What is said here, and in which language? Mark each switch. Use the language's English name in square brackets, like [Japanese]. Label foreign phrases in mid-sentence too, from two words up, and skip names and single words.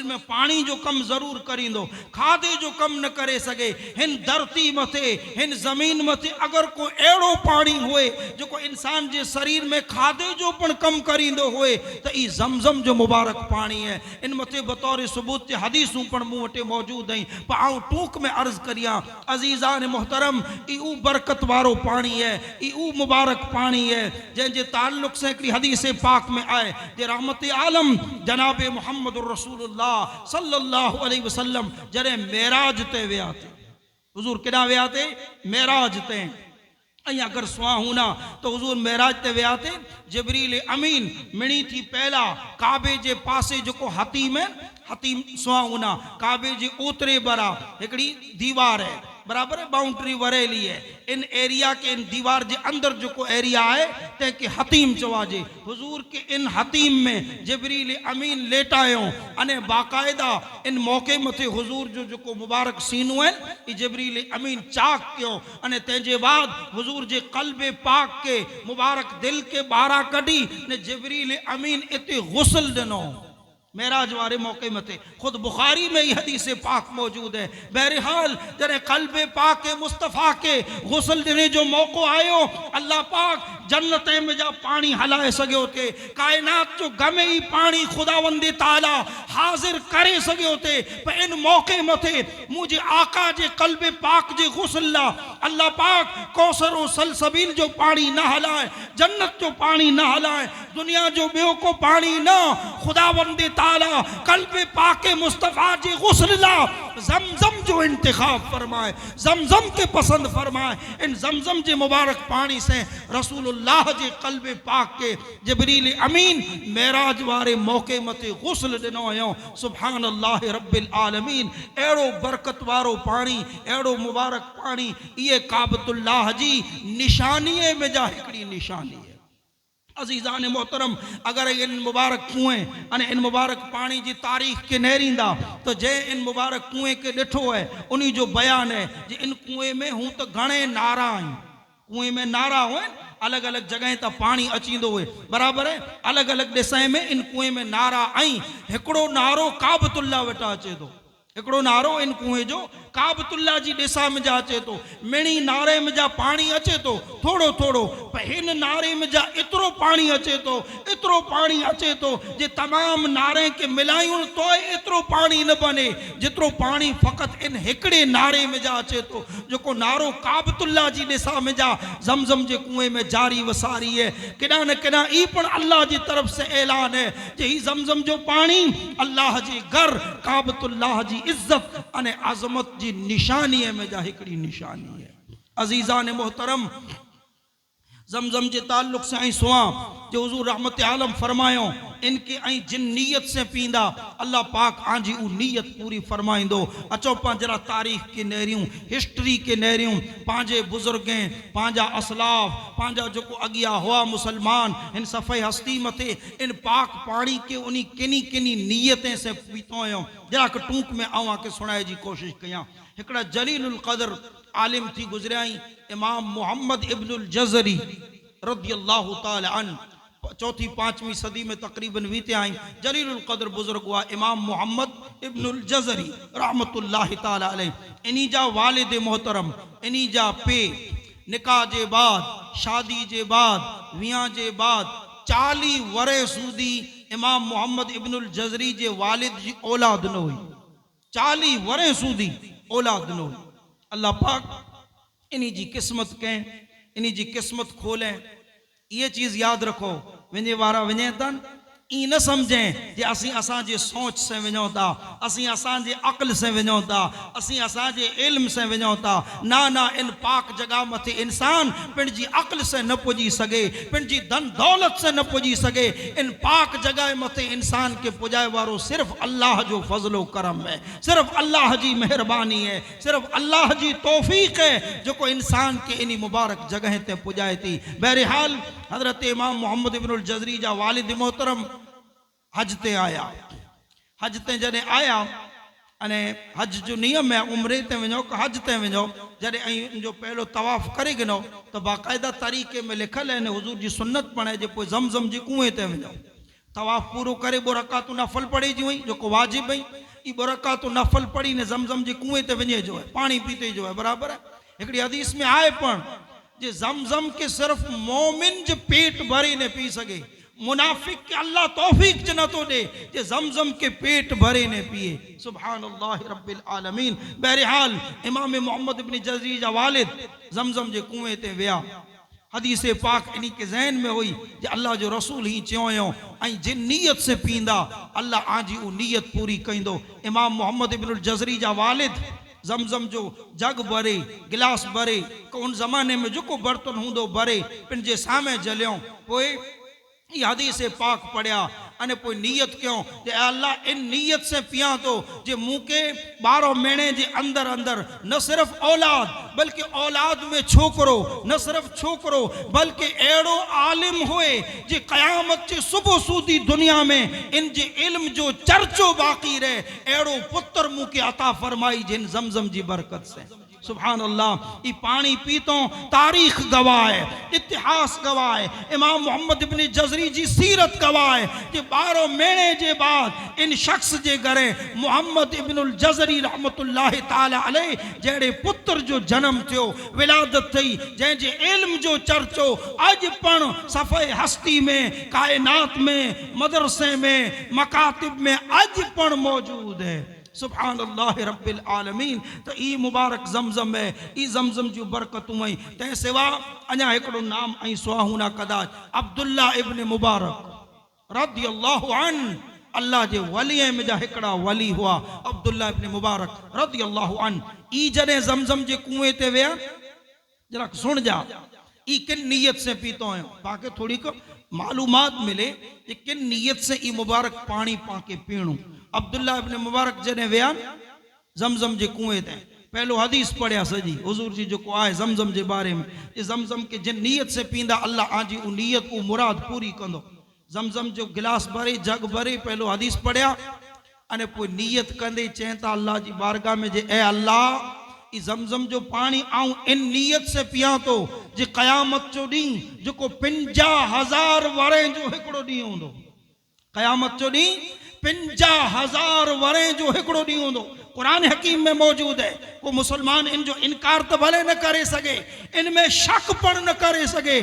[Sindhi] में पानी जो कम जरूर करींदो खादे जो कम न करे सके हिन धरती मथे हिन जमीन मथे अगर को एड़ो पानी होए जो को इंसान जे शरीर में खादे जो पण कम करींदो होए तो ई जमजम जो मुबारक पानी है इन मथे बतौर सबूत हदीसूं पण मूं वटे मौजूद हैं पर आऊं टूक में अर्ज करिया अजीजान मोहतरम ई ऊ बरकत वारो पानी है ई ऊ मुबारक पानी है जैं जे ताल्लुक से हिकड़ी हदीस पाक में आए जे रहमत आलम जनाब मोहम्मद रसूलुल्लाह [Arabic] صلى الله عليه وسلم [Sindhi] जरे मेराज ते विया थे हुजूर केड़ा विया थे मेराज ते अगर सुहाऊना तो हुजूर मेराज ते विया थे जिब्रील अमीन मिणी थी पहला काबे जे पासे जो को हतीम सुहाऊना काबे जे ओतरे बरा हिकड़ी दीवार है बराबर है बाउंड्री वरेली है इन एरिया के इन दीवार के अंदर जो को एरिया है ते के हतीम चवाजे हुजूर के इन हतीम में जिब्रील अमीन लेटायो अने बाकायदा इन मौके मथे हुजूर जो को मुबारक सीनू है ई जिब्रील अमीन चाक क्यों अने तेजे बाद हुजूर जे कल्बे पाक के मुबारक दिल के बारा कड़ी ने जिब्रील अमीन इते गुस्ल दिनो मेराज वारे मौके मते खुद बुखारी में यह हदीस पाक मौजूद है बहरहाल जरे कल्बे पाक के मुस्तफ़ा के गुस्ल देने जो मौको आयो अल्लाह पाक जन्नत में जा पानी हलाए सके थे कायनात जो गमे ही पानी खुदावंदे ताला हाजिर करे सके थे पर इन मौके मथे मुझे आका जे कल्बे पाक जे गुस्ल अल्लाह पाक कौसर और सलसबील जो पानी न हलाए जन्नत जो पानी न हलाए दुनिया जो बेओ को पानी न खुदावंदे ताला कल्बे पाके मुस्तफ़ा जी गुस्ल जमजम जो इंतखाब फरमाए, जमजम के पसंद फरमाए। इन जमजम जे मुबारक पानी से रसूलुल्लाह जे क़ल्ब पाक के जिब्रील अमीन मेराज वारे मौके मते गुस्ल दिनो आयो। [Arabic] سبحان الله رب العالمين. [Sindhi] एड़ो बरकत वारो पानी, एड़ो मुबारक पानी, ये काबतुल्लाह जी निशानी में जा हिकड़ी निशानी है। अजीज़ान मोहतरम, अगर इन मुबारक कुएं अने इन मुबारक पानी की तारीख़ के नहरींदा तो जे इन मुबारक कुएं के ॾिठो है उन्हीं जो बयान है जे इन कुएं में हूँ तो घणे नारा आहिनि। कुएं में नारा हुए, अलग अलग जगह त पानी अचींदो हुए, बराबर है। अलग अलग दिशा में इन कुएं में नारा आई। हिकिड़ो नारो काबतुल्लाह वेटा अचे थो, हिकिड़ो नारो इन कुएं जो काबतुल्लाह जी दिशा में जा अचे थो। मिणी नारे में जा पानी अचे थो थोड़ो थोड़ो, पर हिन नारे में जा एतिरो पानी अचे थो, एतिरो पानी अचे थो जे तमाम नारे के मिलायूं तो एतिरो पानी न बने जेतिरो पानी फ़क़त इन हिकिड़े नारे में जा अचे थो, जेको नारो काबतुल्लाह जी दिशा में जा जमजम जे कुएं में जारी वसारी है। केॾा न केॾा ई पण अल्लाह जी तरफ से ऐलान है जे ही जमजम जो पानी अल्लाह जे घर काबतुल्लाह जी इज्जत अने आज़मत जी निशानी में जा हिकड़ी निशानी है। अजीज़ान मोहतरम, जमजम के ताल्लुक से आई सुआ जो हुजूर रहमत आलम फरमायो इनके आई जिन नीयत से पींदा अल्लाह पाक आंजी उ नीयत पूरी फरमाइंदो। अचो पंजरा तारीख के नहरियूं, हिस्ट्री के नहरियूं, पांजे बुजुर्गें, पांजा असलाफ, पांजा जो अगिया हुआ मुसलमान इन सफ़े हस्ती मथे इन पाक पानी के उन्हीं किनी किनी नीयतें से पीतो आयो। जरा के टूक में आवां के सुनाए जी कोशिश कयां। हिकड़ा जलीलुल क़द्र आलिम थी गुजरियाई इमाम मोहम्मद इब्नुल जज़री [Arabic] رضي الله تعالى عنه, [Sindhi] चौथी पांचवी सदी में तकरीबन बीते आई। जलीलुल क़द्र बुजुर्ग हुआ इमाम मोहम्मद इब्नुल जज़री [Arabic] رحمة الله تعالى عليه. [Sindhi] इन्हीं जा वालिद मोहतरम, इन्हीं जा पे निकाह जे बाद, शादी जे बाद, वियाह जे बाद 40 वरे सूदी इमाम मोहम्मद इब्नुल जज़री जे वालिद जी औलाद न हुई। 40 वरे सूदी औलाद न हुई। अल्लाह पाक इन्हीं जी किस्मत कहें, इन्हीं जी किस्मत खोलें। [Urdu] یہ چیز یاد رکھو, [Sindhi] वञे वारा वञे तन ई न समझें जे असीं असांजे सोच से वञूं था, असीं असांजे अक़ल से वञूं था, असीं असांजे इल्म से वञूं था। ना ना, इन पाक जगह मथे इंसान पंहिंजी अक़ल से न पुॼी सघे, पंहिंजी धन दौलत से न पुॼी सघे। इन पाक जगह मथे इंसान के पुॼाए वारो सिर्फ़ अल्लाह जो फज़लो करम है, सिर्फ़ अल्लाह जी मेहरबानी है, सिर्फ़ अल्लाह जी तौफ़ीक़ है जो इंसान के इन मुबारक जगह ते पुॼाए थी। बहरहाल हज़रत इमाम मोहम्मद इब्नुल जज़री जा वालिद मोहतरम हज ते आया। हज ते जॾहिं आया अने हज जो नियम है उम्रे ते वञो कि हज ते वञो, जॾहिं ऐं जो पहलो तवाफ़ करे गिनो तो बाक़ायदा तरीक़े में लिखल है हुजूर जी सुन्नत पढ़े जे पोइ जमजम जी कुएं ते वञो। तवाफ़ पूरो करे 2 रकातूं नफ़ल पढ़ी जी हुई जेको वाजिब हुई। ई 2 रकातूं नफ़ल पढ़ी ने जमजम जी कुएं ते वञे जो है, पानी पीते जो है, बराबर है। हिकिड़ी हदीस में आए पण जे जमजम के सिर्फ मोमिन जो पेट भरे ने पी सके, मुनाफिक के अल्लाह तौफीक च न तो दे जे जमजम के पेट भरे ने पिए। [Arabic] سبحان الله رب العالمين. [Sindhi] बहरहाल इमाम मोहम्मद इब्न जज़री जा वालिद जमजम जे कुएं ते विया। हदीस पाक इन्हीं के जहन में हुई जे अल्लाह जो रसूल ही चयो ऐं जिन नीयत से पींदा अल्लाह आजी उ नीयत पूरी कईंदो। इमाम मोहम्मद इब्नुल जज़री जा वालिद जमजम जो जग भरे, गिलास भरे, उन ज़माने में जो को बर्तन हूंदो भरे पंहिंजे सामे जलियों। पोइ ये हदीस पाक पढ़िया अने पोइ नियत क्यों जे अल्लाह इन नियत से पिया तो जे मूंखे 12 महीने जे अंदर अंदर न सिर्फ औलाद बल्कि औलाद में छोकरो, न सिर्फ छोकरो बल्कि एड़ो आलिम होए जे क़यामत जे सुबह सूदी दुनिया में इन जे इल्म जो चर्चो बाकी रहे, एड़ो पुत्र मूंखे अता फरमाई जिन जमजम जी बरकत से। [Arabic] سبحان الله. [Sindhi] ये पानी पीतो तारीख गवाह है, इतिहास गवाह है, इमाम मोहम्मद इब्न जज़री जी सीरत गवाह है कि 12 महीने के बाद इन शख्स जे घरे मोहम्मद इब्नुल जज़री [Arabic] رحمة الله تعالى عليه [Sindhi] जड़े पुत्र जो जन्म थियो, विलादत थी, जैसे इल्म जो चर्चो अज पण सफ़े हस्ती में, कायनात में, मदरसे में, मकातिब में अज पण मौजूद है। [Arabic] سبحان الله رب العالمين. [Sindhi] तो ई मुबारक जमजम है, ई जमजम जो बरकतूं आई तंहिं सिवा अञा हिकिड़ो नाम ऐं सुहाहुना कदाच अब्दुल्ला इब्न मुबारक [Arabic] رضي الله عنه [Sindhi] अल्लाह जे वलीअ में जा हिकड़ा वली हुआ अब्दुल्ला इब्न मुबारक [Arabic] رضي الله عنه. [Sindhi] ई जॾहिं ज़मज़म जे कुएं ते विया, जरा सुन जा, ई किन नीयत से पीतो है, पाके थोड़ी को मालूमात मिले कि किन नीयत से ई मुबारक पानी पाके पीणू। अब्दुल्ला इब्न मुबारक जॾहिं विया ज़मज़म जे कुएं ते, पहलो हदीस पढ़िया सजी हुजूर जी जो आए ज़मज़म जे बारे में, ज़मज़म के जिन नीयत से पींदा अल्लाह आजी उ नीयत उ मुराद पूरी कंदो। ज़मज़म जो गिलास भरे जग भरे पहलो हदीस पढ़िया अने पोइ नीयत कंदे चवनि था अल्लाह जी बारगाह में जे ए अल्लाह ई ज़मज़म जो पानी आऊं इन नीयत से पिया तो जे क़यामत जो ॾींहुं जेको 50,000 वरे जो हिकिड़ो ॾींहुं हूंदो, क़यामत जो ॾींहुं 50,000 वरे जो हिकिड़ो ॾींहुं हूंदो। कुरान हकीम में मौजूद है। को मुसलमान इन जो इनकार तो भले न करे सके, इनमें शक पण न करे सके।